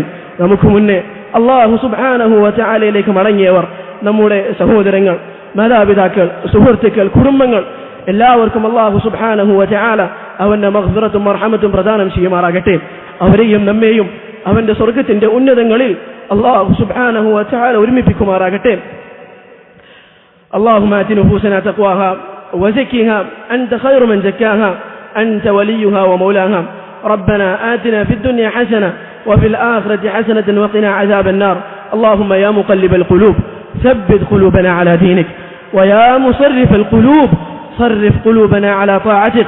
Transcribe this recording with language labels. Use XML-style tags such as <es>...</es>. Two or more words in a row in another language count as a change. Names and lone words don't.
<ml>നമുക്ക് മുന്നേ അല്ലാഹു സുബ്ഹാനഹു വ തആലയിലേക്ക് മടങ്ങിയവർ, നമ്മുടെ സഹോദരങ്ങൾ, മാതാപിതാക്കൾ, സുഹൃത്തുക്കൾ, കുടുംബങ്ങൾ, എല്ലാവർക്കും</ml> <ar>الله سبحانه وتعالى</ar> <ml>അവന്റെ മഗ്ഫിറത്തും മർഹമത്തും പ്രദാനം ചെയ്യുമാറാകട്ടെ. അവരെയും നമ്മെയും അവന്റെ സ്വർഗ്ഗത്തിന്റെ ഉന്നതങ്ങളിൽ</ml> <ar>الله سبحانه وتعالى</ar> <ml>ഒരുമിപ്പിക്കുമാറാകട്ടെ.</ml> <ar>اللهم آت نفوسنا تقواها وزكها أنت خير من زكاها أنت وليها ومولاها. ربنا آتنا في الدنيا حسنة وفي الآخرة حسنة وقنا عذاب النار. اللهم يا مقلب القلوب ثبت قلوبنا على دينك، ويا مصرف القلوب صرف قلوبنا على طاعتك.</ar>